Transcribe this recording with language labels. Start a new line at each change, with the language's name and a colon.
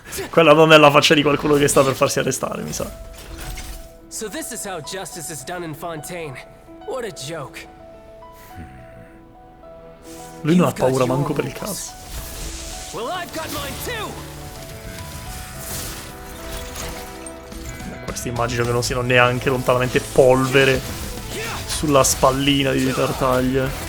Italian: Quella non è la faccia di qualcuno che sta per farsi arrestare, mi sa.
English: So this is how justice is done in Fontaine. What a joke.
Italian: Lui non ha paura manco per il caso.
English: Well, I've got mine too.
Italian: Questi immagino che non siano neanche lontanamente polvere sulla spallina di Tartaglia.